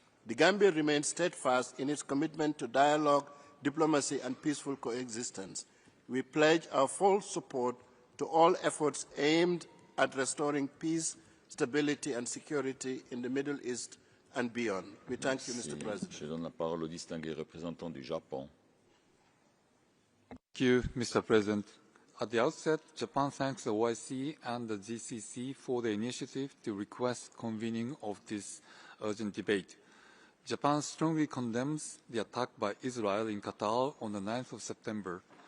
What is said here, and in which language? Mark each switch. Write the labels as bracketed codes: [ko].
[en] The Gambia remains steadfast in its commitment to dialogue, diplomacy, and peaceful coexistence. We pledge our full support to all efforts aimed at restoring peace, stability, and security in the Middle East and beyond. We thank you, Mr. President. [fr] Je donne la parole au distingué représentant du Japon. [en] Thank you, Mr. President. At the outset, Japan thanks the OIC and the GCC for the initiative to request convening of this urgent debate. Japan strongly condemns the attack by Israel in Qatar on the 9th of September.